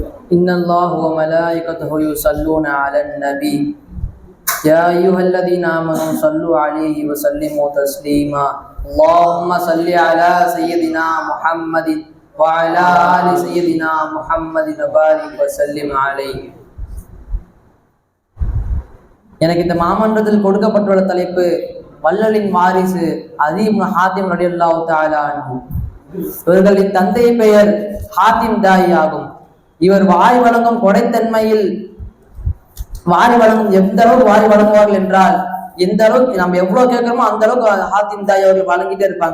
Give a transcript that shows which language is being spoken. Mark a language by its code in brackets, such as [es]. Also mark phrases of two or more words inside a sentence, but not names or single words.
[ar] إن الله وملائكته يصلون على النبي يا أيها الذين آمنوا صلوا عليه وسلموا تسليما اللهم صل على سيدنا محمد وعلى آل سيدنا محمد وبارك وسلم عليه. [ta] எனக்கு இந்த மாமன்றத்தில் கொடுக்கப்பட்டுள்ள தலைப்பு வள்ளலின் வாரிசு அதி இப்னு ஹாத்திம் [ar] رضي الله تعالى عنه. [ta] இவர்களின் தந்தை பெயர் ஹாத்திம் தாயி ஆகும். இவர் வாரி வழங்கும் கொடைத்தன்மையில் வாரி வழங்கும் எந்த அளவுக்கு வாரி வழங்குவார்கள் என்றால், எந்த அளவுக்கு நம்ம எவ்வளவு கேட்கிறோமோ அந்த அளவுக்கு ஹாத்திம் தாய் அவர்கள் வழங்கிட்டே இருப்பாங்க.